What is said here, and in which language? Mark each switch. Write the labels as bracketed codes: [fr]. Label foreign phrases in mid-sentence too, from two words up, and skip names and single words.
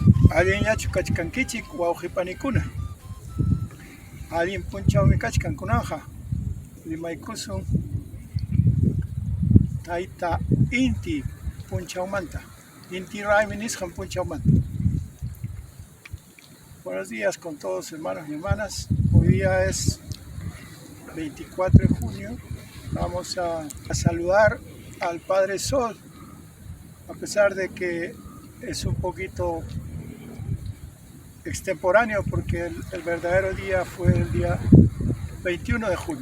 [qu] Allinllachu kachkankichik wawqipanikuna. Allin punchawmi kachkankunaqa. Rimaykusun tayta inti punchawmanta. Inti raymi nisqan punchawmanta. [es] Buenos días con todos hermanos y hermanas. Hoy día es 24 de junio. Vamos a saludar al Padre Sol, a pesar de que es un poquito extemporáneo porque el verdadero día fue el día 21 de junio.